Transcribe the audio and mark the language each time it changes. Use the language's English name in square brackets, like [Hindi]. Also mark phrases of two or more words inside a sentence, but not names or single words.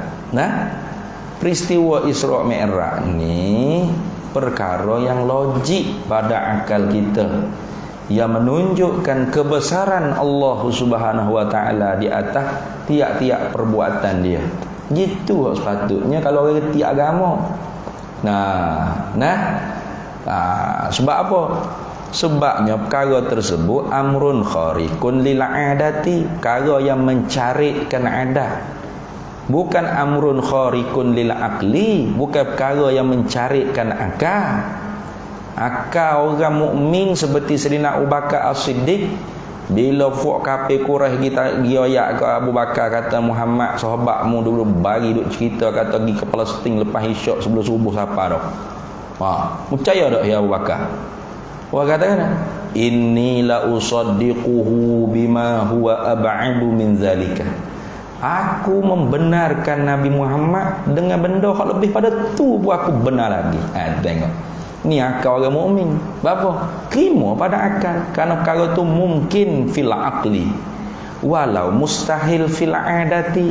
[Malay] Peristiwa Isra' Mi'raj ni perkara yang logik pada akal kita, yang menunjukkan kebesaran Allah [Arabic] سبحانه وتعالى [Malay] di atas tiap-tiap perbuatan dia. Gitu sepatutnya kalau orang reti agama. Sebab apa? Sebabnya perkara tersebut [Arabic] أمر خارق للعادة, [Malay] perkara yang mencarikan adat. Bukan [Arabic] أمر خارق للعقل, [Malay] bukan perkara yang mencarikan akal. Akal orang mukmin seperti Sayyidina Abu Bakar As-Siddiq, bila fuk kafir Quraisy kita giayak ke Abu Bakar, kata Muhammad sahabatmu dulu bagi duk cerita kata pergi ke Palestin lepas isyak sebelum subuh siapa dah. Percaya tak ya Abu Bakar? Wah katakan, [Arabic] إني لأصدقه بما هو أبعد من ذلك. [Malay] Aku membenarkan Nabi Muhammad dengan benda yang lebih pada tu pun aku benar lagi. Tengok. Ni akal orang mukmin. Apa? Terima pada akal. Kerana perkara tu mungkin [Arabic] في العقل. [Malay] Walau mustahil [Arabic] في العادة.